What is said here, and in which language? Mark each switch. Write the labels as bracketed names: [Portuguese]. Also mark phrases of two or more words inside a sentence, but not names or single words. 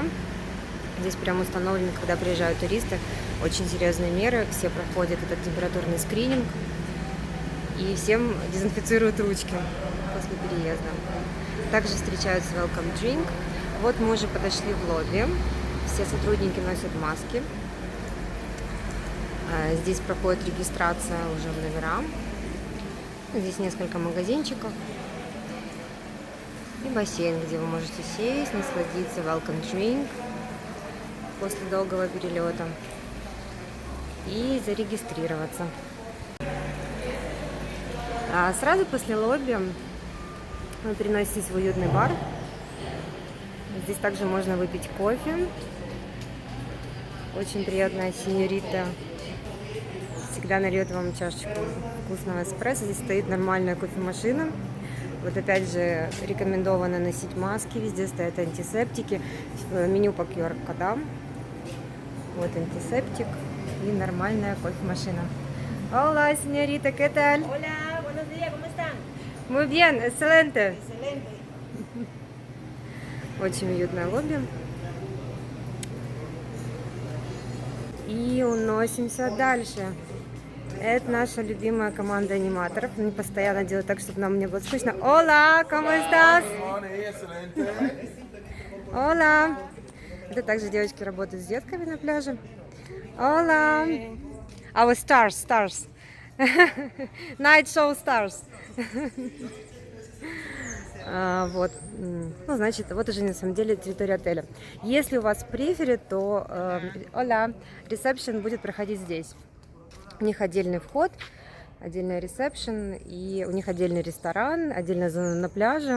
[Russian] Здесь прям установлены, когда приезжают туристы, очень серьезные меры. Все проходят этот температурный скрининг и всем дезинфицируют ручки после переезда. Также встречаются [English] welcome drink. [Russian] Вот мы уже подошли в лобби. Все сотрудники носят маски. Здесь проходит регистрация уже в номера. Здесь несколько магазинчиков. И бассейн, где вы можете сесть, насладиться [English] welcome drink [Russian] после долгого перелета. И зарегистрироваться. Сразу после лобби вы переноситесь в уютный бар. Здесь также можно выпить кофе. Очень приятная сеньорита всегда нальет вам чашечку вкусного эспрессо. Здесь стоит нормальная кофемашина. Вот опять же рекомендовано носить маски. Везде стоят антисептики. Меню по QR-кодам. Вот антисептик и нормальная кофемашина. [Spanish] Hola, señorita, ¿qué tal? Hola, buenos días, ¿cómo están? Muy bien, excelente. Excelente. [Russian] Очень уютное лобби. И уносимся дальше. Это наша любимая команда аниматоров. Они постоянно делают так, чтобы нам не было скучно. [Spanish] Hola, ¿cómo estás? Hola. [Russian] Это также девочки работают с детками на пляже. [English] Hola. Our stars. Night show stars. [Russian] Вот, значит, вот уже на самом деле территория отеля. Если у вас префери, то ресепшн будет проходить здесь. У них отдельный вход, отдельный ресепшн, и у них отдельный ресторан, отдельная зона на пляже.